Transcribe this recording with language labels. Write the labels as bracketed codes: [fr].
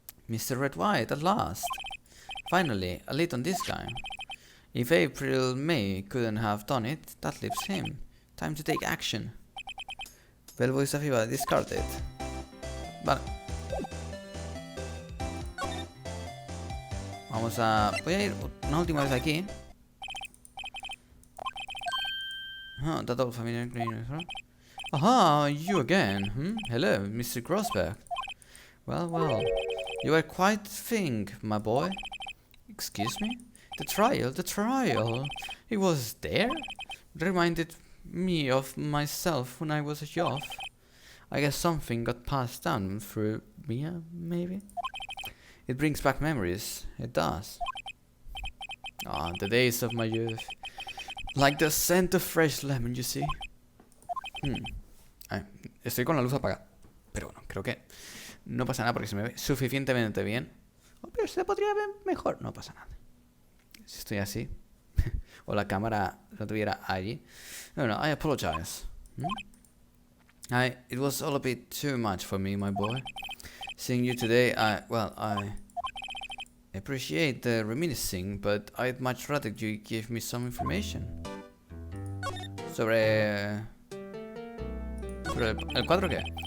[en] Mr. Red White, at last. Finally, a lead on this guy. If April May couldn't have done it, that leaves him. Time to take action. Bellboy arriba, discarded. [es] Vale. Voy a ir una última vez aquí. [en] That old familiar green. Aha, you again. Hello, Mr. Grossberg. Well. You are quite the thing, my boy. Excuse me? The trial. He was there? Reminded me of myself when I was a youth. I guess something got passed down through Mia, maybe? It brings back memories. It does. The days of my youth. Like the scent of fresh lemon, you see. [es] Estoy con la luz apagada. Pero bueno, creo que no pasa nada porque se me ve suficientemente bien. Pero se podría ver mejor. No pasa nada. Si estoy así. O la cámara no estuviera allí. [en] No, I apologize. It was all a bit too much for me, my boy. Seeing you today, I appreciate the reminiscing, but I'd much rather you give me some information. [es] Sobre el cuadro qué?